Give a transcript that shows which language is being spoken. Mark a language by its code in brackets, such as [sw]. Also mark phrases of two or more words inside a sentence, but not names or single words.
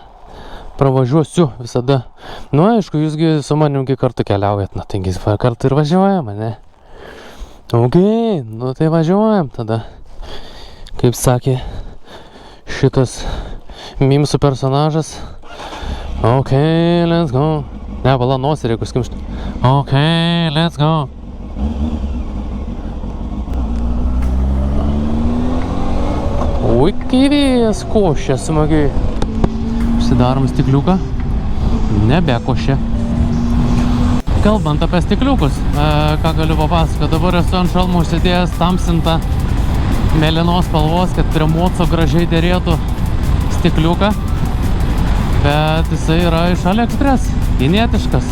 [lt] Pravažiuosiu visada. Nu, aišku, jūsgi su manimgi kartu keliaujat, taigi kartu ir važiuojam, ne? Okay, nu tai važiuojam tada. Kaip sakė šitas mimsų personažas. [en] Ok, let's go. [lt] Ne, bala nosį reikia skimšti. [en] Ok, let's go. [lt] Ui, kai vėjas košia smagiai. Užsidarom stikliuką. Nebekošia. Kalbant apie stikliukus, ką galiu papasakoti, dabar esu ant šalmų užsidėjęs tamsintą mėlynos spalvos, kad prie moco gražiai dėrėtų stikliuką, bet jisai yra iš AliExpress, kinietiškas.